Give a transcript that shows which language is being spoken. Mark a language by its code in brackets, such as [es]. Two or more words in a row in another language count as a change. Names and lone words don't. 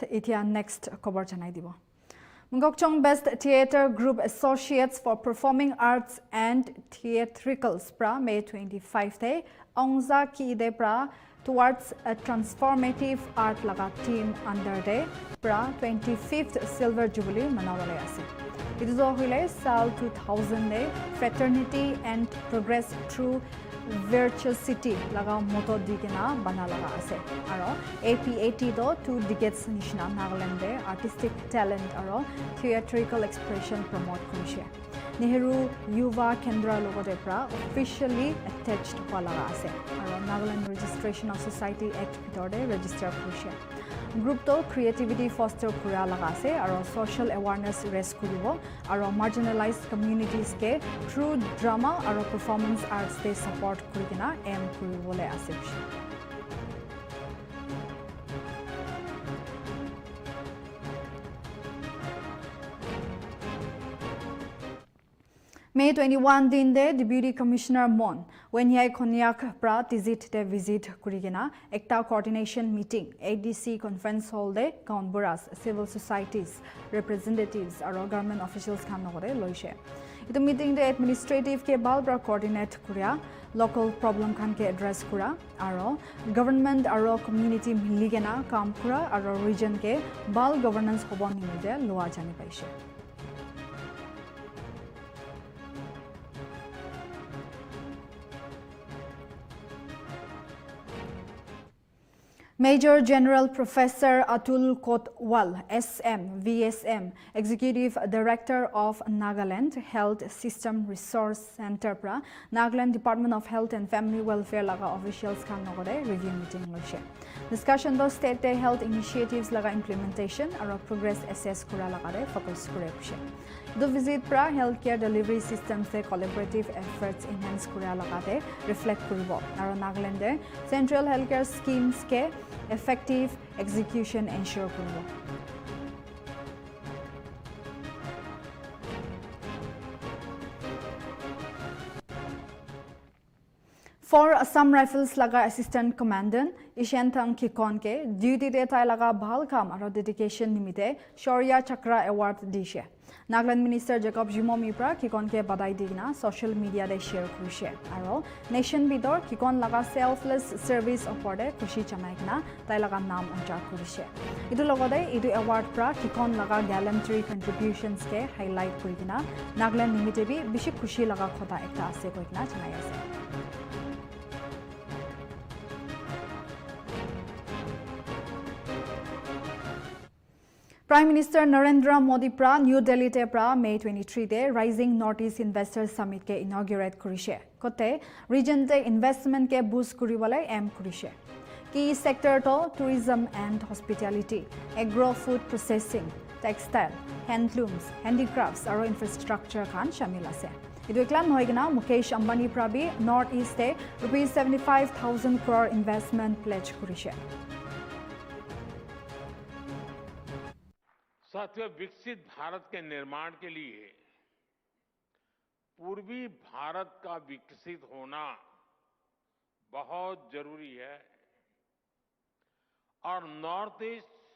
[nag] Itia [en] next cover [nag] janai dibo. Mungokchong Best Theatre Group Associates for Performing Arts and Theatricals pra May 25 day Ongza ki de pra [en] towards a transformative art [nag] laga team under day pra 25th Silver Jubilee manawale ase. [en] It is all [nag] Sal 2000 day [en] Fraternity and Progress through virtuosity [nag] laga motto digena bana laga ase aro APAT do 2 decades nishna Nagaland de [en] artistic talent [nag] aro [en] theatrical expression promote [nag] korise Nehru Yuva Kendra logo de pra [en] officially attached [nag] hwa laga ase aro Nagaland Registration of Society Act bhitor de register korise group to [en] creativity foster [nag] kura laga ase aro [en] social awareness raise [nag] kuribo aro [en] marginalized communities [nag] ke [en] through drama [nag] aro [en] performance arts they support [nag] kurigina aim kuribole ase May 21 din de [en] Deputy Commissioner [nag] Mon [en] when he [nag] Konyak pra visit kurigena ekta coordination meeting [en] ADC conference hall [nag] de Kaunburas [en] civil societies representatives [nag] aro [en] government officials [nag] khan logore loise itu meeting de administrative ke bal pra coordinate kuria [en] local problem [nag] khan ke address kura aro government aro community miligena kam kura aro region ke bal governance hobo nimide loa jani paise Major General Professor Atul Kotwal, SM, VSM, Executive Director of Nagaland Health System Resource Center, pra Nagaland Department of Health and Family Welfare laga officials kan logore [en] review meeting [nag] loise. Discussion do [en] state health initiatives [nag] laga implementation aro [en] progress assess [nag] kura laga focus kure kushe. [en] The visit [nag] pra [en] healthcare delivery systems [nag] se [en] collaborative efforts enhance [nag] kura laga reflect kuribo aro Nagaland de [en] central healthcare schemes [nag] ke [en] effective execution ensure [nag] kuribo. For Assam Rifles laga [en] Assistant Commandant [nag] Ishantang Kikon ke duty de tai laga bhal kam aro dedication nimite Shaurya Chakra Award dishe. Nagaland Minister Jacob Jumomipra kikonke badai digna [en] social media [nag] de share kurishe aro nation bidor kikon laga [en] selfless service [nag] oporde kushi chanaikna tai laga nam unjar kurishe idu logode idu award pra kikon laga [en] gallantry contributions [nag] ke highlight kurigina Nagaland Nltv bishi kushi laga khota ekta ase koikna chanai ase Prime Minister Narendra Modi pra New Delhi te pra May 23 de Rising Northeast Investors Summit ke inaugurate kurishe kote region te investment ke boost kuribole aim kurishe [en] key sector [nag] to [en] tourism and hospitality agro food processing textile handlooms handicrafts [nag] aro infrastructure khan shamil ase idu eklan hoigna Mukesh Ambani pra bi North East te ₹75,000 crore [en] investment pledge [nag] kurishe [hi] साथियों विकसित भारत के निर्माण के लिए पूर्वी भारत का विकसित होना बहुत जरूरी है और नॉर्थ ईस्ट